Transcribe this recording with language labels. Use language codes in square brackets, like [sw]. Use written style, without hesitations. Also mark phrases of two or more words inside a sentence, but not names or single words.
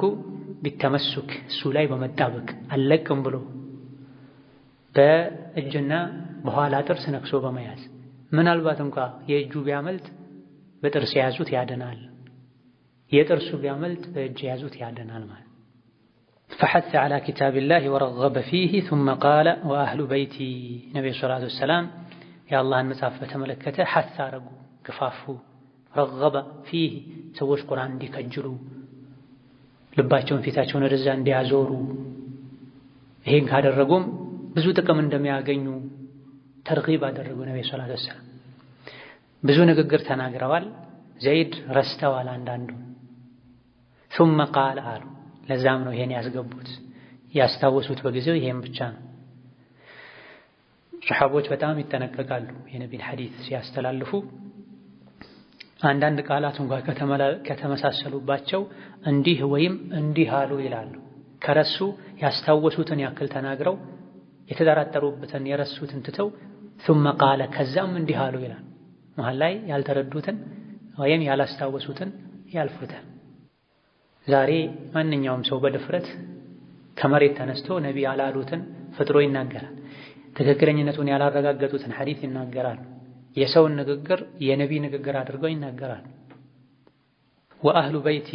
[am] ቢተመሱክ እሱ ላይ በመጣበቅ አልለቅም ብሎ በእጅና በኋላ ጥርስ ነክሶ በመያዝ ምናልባት እንኳ የእጁ ቢያመልጥ በጥርስ የያዙት ያድናል፣ የጥርሱ ቢያመልጥ በእጅ የያዙት ያድናል ማለት። [ar] فحث على كتاب الله ورغب فيه ثم قال وأهل بيتي [am] ነብዩ ሰለላሁ ዐለይሂ ወሰለም የአላህን መጽሐፍ በተመለከተ ሐث አረጉ፣ ገፋፉ። [ar] رغب فيه [am] ሰዎች ቁርአን እንዲከጅሉ ልባቸውን ፊታቸውን ወደዛ እንዲያዞሩ፣ ይሄን ካደረጉም ብዙ ጥቅም እንደሚያገኙ ተርጊብ አደረጉ ነብዩ ሰለላሁ ዐለይሂ ወሰለም። ብዙ ንግግር ተናግረዋል፣ ዘይድ ረስተዋል አንዳንዱ። [ar] ثم قال [am] አሉ። ለዛም ነው ይሄን ያስገቡት፣ ያስታወሱት በጊዜው ይሄን ብቻ ነው። ሰሐቦች በጣም ይጠነቀቃሉ የነቢን ሐዲስ ሲያስተላልፉ። አንዳንድ ቃላት እንኳን ከተመሳሰሉባቸው እንዲህ ወይም እንዲህ አሉ ይላሉ። ከረሱ ያስታወሱትን ያክል ተናግረው የተጠራጠሩበትን የረሱትን ትተው [ar] ثم قال [am] ከዛም እንዲህ አሉ ይላል። መሃል ላይ ያልተረዱትን ወይም ያላስታወሱትን ያልፉታል። ዛሬ ማንኛውም ሰው በድፍረት ከመሬት ተነስቶ ነቢ ያላሉትን ፍጥሮ ይናገራል። ትክክለኝነቱን ያላረጋገጡትን ሐዲስ ይናገራል። የሰውን ንግግር የነቢ ንግግር አድርገው ይናገራል። [ar] وأهل بيتي